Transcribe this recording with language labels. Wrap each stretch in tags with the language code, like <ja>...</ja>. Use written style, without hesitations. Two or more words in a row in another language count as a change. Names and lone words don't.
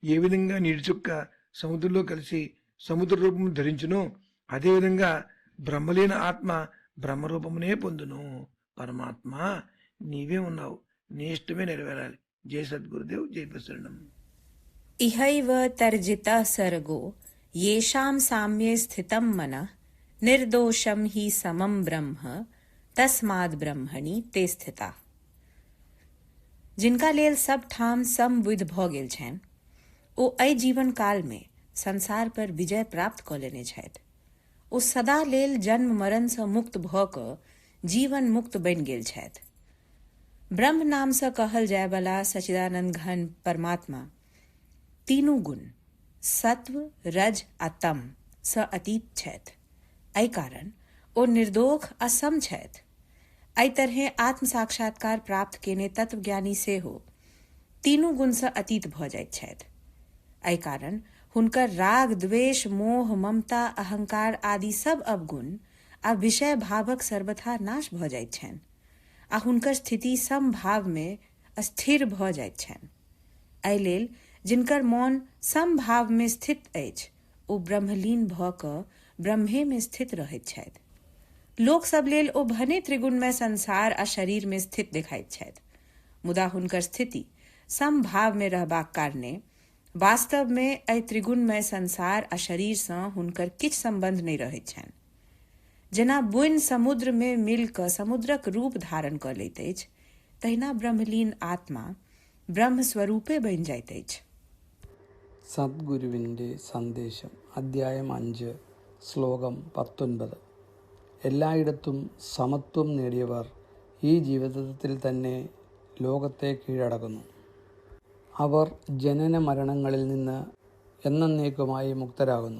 <te>ఏ విధంగా నీటి చుక్క సముద్రంలో కలిసి సముద్ర రూపం ధరించునో అదేవిధంగా బ్రహ్మలీన ఆత్మ బ్రహ్మరూపమునే పొందును. పరమాత్మ నీవే ఉన్నావు, నీ ఇష్టమే నెరవేరాలి. జై సద్గురుదేవ్, జై ప్రసరణం.</te> <sa>ఇహైవ తర్జితః సర్గో येषां साम्ये स्थितं मनः निर्दोषं हि समं ब्रह्म तस्माद् ब्रह्मणि ते स्थिता.</sa> <mai>जिनका लेल सब ठाम सम बुद्धि भ गेल छनि ओ एहि जीवन काल में संसार पर विजय प्राप्त क लेने छथि. ओ सदा लेल जन्म मरण सँ मुक्त भ क जीवन मुक्त बनि गेल छथि. ब्रह्म नाम सँ कहल जाय वाला सच्चिदानंद घन परमात्मा तीनू गुण सत्व, रज आ तम सँ अतीत छथि. एहि कारण ओ निर्दोष आ सम छथि. एहि तरहे आत्म साक्षात्कार प्राप्त केने तत्वज्ञानी सेहो तीनू गुण सँ अतीत भ जाइत छथि. एहि कारण हुनकर राग, द्वेष, मोह, ममता, अहंकार आदि सब अवगुण आ विषय भावक सर्वथा नाश भ जाइत छनि आ हुनकर स्थिति समभाव में स्थिर भ जाइत छनि. एहि लेल जिनकर मौन समभाव में स्थित अछि ओ ब्रह्मलीन भ क ब्रह्मे में स्थित रहैत छथि. लोक सब लेल ओ भने त्रिगुणमय संसार आ शरीर में स्थित देखाइत छथि, मुदा हुनकर स्थिति समभाव में रहबाक कारणे वास्तव में एहि त्रिगुणमय संसार आ शरीर सँ हुनकर किछु संबंध नहि रहैत छनि. जेना बुनि समुद्र में मिल क समुद्रक रूप धारण क लैत अछि, तहिना ब्रह्मलीन आत्मा ब्रह्म स्वरूपे बनि जाइत अछि.</mai> <ml>സദ്ഗുരുവിൻ്റെ സന്ദേശം അദ്ധ്യായം 5 ശ്ലോകം 19. എല്ലായിടത്തും സമത്വം നേടിയവർ ഈ ജീവിതത്തിൽ തന്നെ ലോകത്തെ കീഴടക്കുന്നു. അവർ ജനന മരണങ്ങളിൽ നിന്ന് എന്നേക്കുമായി മുക്തരാകുന്നു.</ml>